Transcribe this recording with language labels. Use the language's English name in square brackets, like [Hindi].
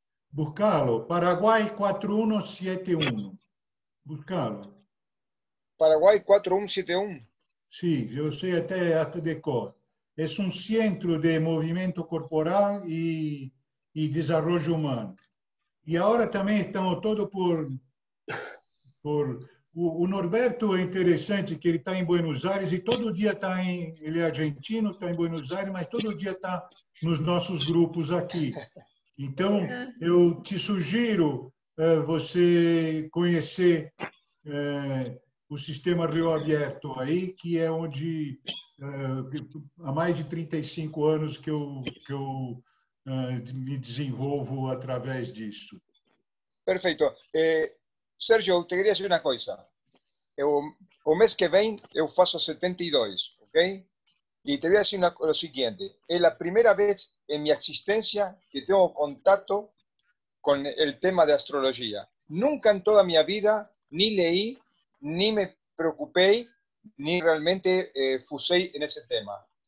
[Spanish] Buscalo. Paraguay 4171. Buscalo. Paraguay 4171. Sí, yo sé hasta de cor. Es un centro de movimiento corporal y desarrollo humano. [Portuguese] E agora também estamos todos por o Norberto é interessante que ele está em Buenos Aires e todo dia está ele é argentino, está em Buenos Aires, mas todo dia está nos nossos grupos aqui. Então, eu te sugiro você conhecer o sistema Rio Aberto aí, que é onde há mais de 35 anos que eu me desenvolvo através disso. Perfeito. Sérgio, eu te queria dizer uma coisa. O mês que vem eu faço 72, ok? [Spanish] Y te voy a decir lo siguiente, es la primera vez en mi existencia que tengo contacto con el tema de astrología. Nunca en toda mi vida ni leí, ni me preocupé, ni realmente fusei en ese tema.